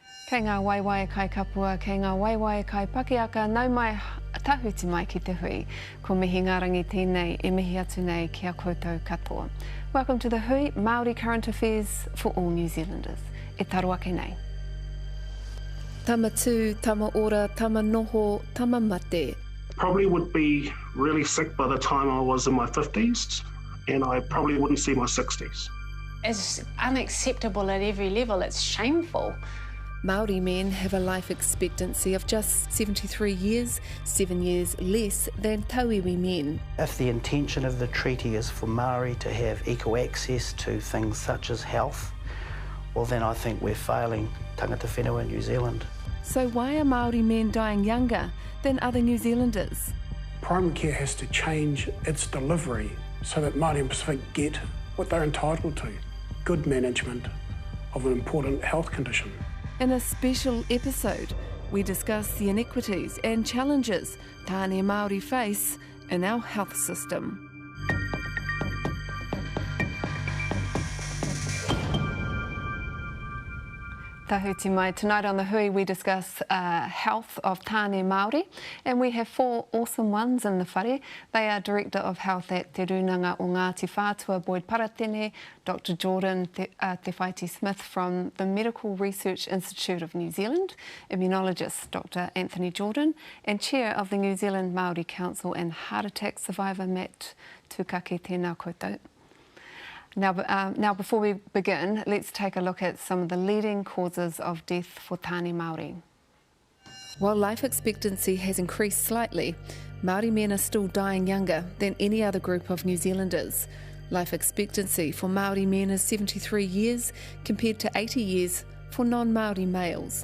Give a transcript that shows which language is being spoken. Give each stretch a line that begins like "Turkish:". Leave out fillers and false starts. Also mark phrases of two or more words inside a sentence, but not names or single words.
Māori: Kei ngā waiwai kai kapua, kei ngā waiwai kai pakiaka, nau mai tahuti mai ki te hui. Ko mihi ngā rangi tēnei, e mihi atu nei ki a koutou katoa.
English: Welcome to the Hui, Māori current affairs for all New Zealanders.
Māori: E taro ake nei. Tama tū, tama ora, tama noho, tama mate.
English: Probably would be really sick by the time I was in my 50s, and I probably wouldn't see my 60s. It's unacceptable at every level, it's shameful. Māori men have a life expectancy of just 73 years, 7 years less than tauiwi men. If the intention of the treaty is for Māori to have equal access to things such as health, well then I think we're failing
Māori: tangata whenua
English: in New Zealand. So why are Māori men dying younger than other New Zealanders? Primary care has to change its delivery so that Māori and Pacific get what they're entitled to, good management of an important health condition. In a special episode, we discuss the inequities and challenges
Māori: tāne Māori
English: face in our health system.
Māori: Tahuti mai.
English: Tonight on The Hui we discuss health of
Māori: tāne Māori,
English: and we have four awesome ones in the whare. They are Director of Health at Te Runanga o Ngāti Whātua, Boyd Paratene, Dr Jordan Te Whaiti Smith from the Medical Research Institute of New Zealand, Immunologist Dr Anthony Jordan, and Chair of the New Zealand Māori Council and heart attack survivor Matt Tukake
Māori: tēnā koutou.
English: Now, before we begin, let's take a look at some of the leading causes of death for
Māori: tāne Māori.
English: While life expectancy has increased slightly, Māori men are still dying younger than any other group of New Zealanders. Life expectancy for Māori men is 73 years compared to 80 years for non-Māori males.